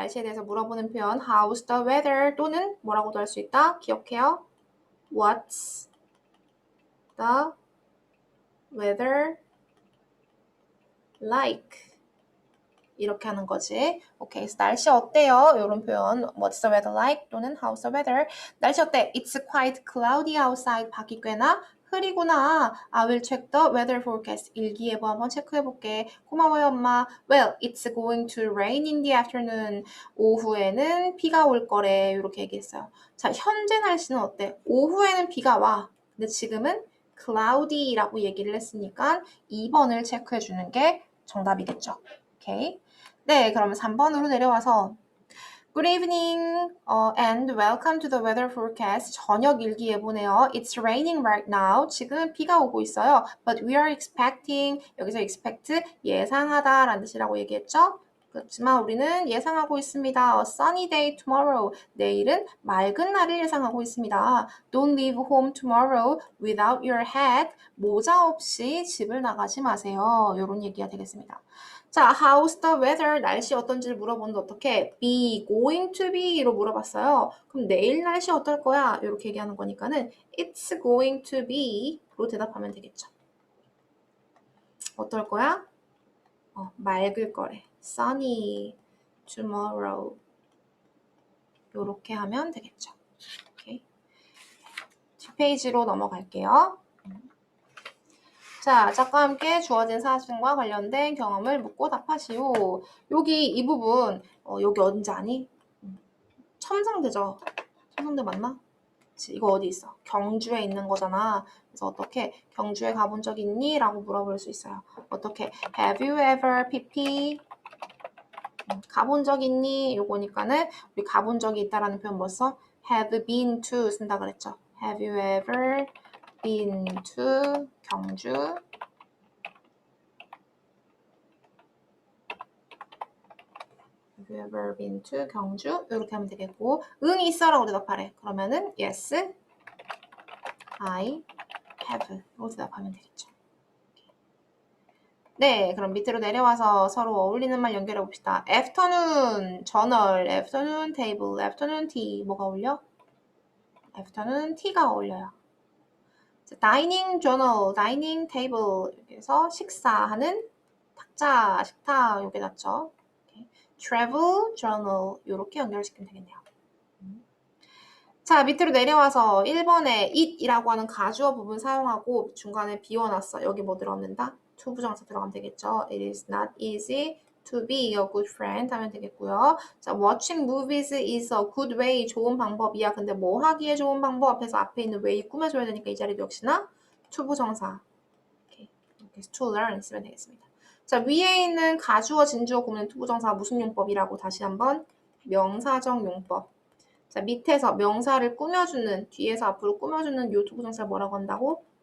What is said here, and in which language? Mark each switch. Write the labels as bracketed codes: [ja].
[ko] 날씨에 대해서 물어보는 표현 [en] how's the weather [ko] 또는 뭐라고도 할 수 있다. 기억해요. [en] What's the weather like? [ko] 이렇게 하는 거지. 오케이, 그래서 날씨 어때요? 이런 표현 [en] What's the weather like? [ko] 또는 [en] How's the weather? [ko] 날씨 어때? [en] It's quite cloudy outside. [ko] 밖이 꽤나 흐리구나. [en] I will check the weather forecast. [ko] 일기예보 한번 체크해볼게. 고마워요, 엄마. [en] Well, it's going to rain in the afternoon. [ko] 오후에는 비가 올 거래. 이렇게 얘기했어요. 자, 현재 날씨는 어때? 오후에는 비가 와. 근데 지금은 cloudy라고 얘기를 했으니까 2번을 체크해주는 게 정답이겠죠. 오케이. 네, 그러면 3번으로 내려와서 [en] Good evening and welcome to the weather forecast. [ko] 저녁 일기예보네요. [en] It's raining right now. [ko] 지금 비가 오고 있어요. [en] But we are expecting, [ko] 여기서 expect, 예상하다 라는 뜻이라고 얘기했죠? 그렇지만 우리는 예상하고 있습니다. [en] A sunny day tomorrow. [ko] 내일은 맑은 날을 예상하고 있습니다. [en] Don't leave home tomorrow without your hat. [ko] 모자 없이 집을 나가지 마세요. 이런 얘기가 되겠습니다. 자, [en] how's the weather? [ko] 날씨 어떤지를 물어보는데 어떻게? be going to be로 물어봤어요. 그럼 내일 날씨 어떨 거야? 이렇게 얘기하는 거니까는 it's going to be로 대답하면 되겠죠. 어떨 거야? 맑을 거래. [en] sunny tomorrow. [ko] 이렇게 하면 되겠죠. 오케이. 뒷페이지로 넘어갈게요. 자, 짝과 함께 주어진 사실과 관련된 경험을 묻고 답하시오. 여기 이 부분, 여기 어딘지 아니? 첨성대죠? 첨성대 맞나? 그치, 이거 어디 있어? 경주에 있는 거잖아. 그래서 어떻게 경주에 가본 적 있니? 라고 물어볼 수 있어요. 어떻게 [en] Have you ever pp? [ko] 가본 적 있니? 요거니까는 우리 가본 적이 있다라는 표현 뭐 써? [en] Have been to [ko] 쓴다 그랬죠. [en] Have you ever been to 경주? Have you ever been to 경주? [ko] 이렇게 하면 되겠고 응 있어라고 대답하래. 그러면은 [en] yes, I have [ko] 이렇게 대답하면 되겠죠. 네, 그럼 밑으로 내려와서 서로 어울리는 말 연결해 봅시다. afternoon, journal, afternoon table, afternoon tea 뭐가 어울려? afternoon tea가 어울려요. dining journal, dining table 여기서 식사하는 탁자, 식탁 요게 낫죠. travel journal 이렇게 연결시키면 되겠네요. 자, 밑으로 내려와서 1번에 it이라고 하는 가주어 부분 사용하고 중간에 비워놨어. 여기 뭐 들어간다? to 부정사 들어가면 되겠죠. [en] It is not easy to be a good friend [ko] 하면 되겠고요. 자, [en] watching movies is a good way. [ko] 좋은 방법이야. 근데 뭐 하기에 좋은 방법 앞에서 앞에 있는 way 꾸며줘야 되니까 이 자리도 역시나 to 부정사. 이렇게 to learn 쓰면 되겠습니다. 자, 위에 있는 가주어, 진주어, 구문의 to 부정사 무슨 용법이라고 다시 한번 명사적 용법. 자, 밑에서 명사를 꾸며주는, 뒤에서 앞으로 꾸며주는 요 to 부정사를 뭐라고 한다고?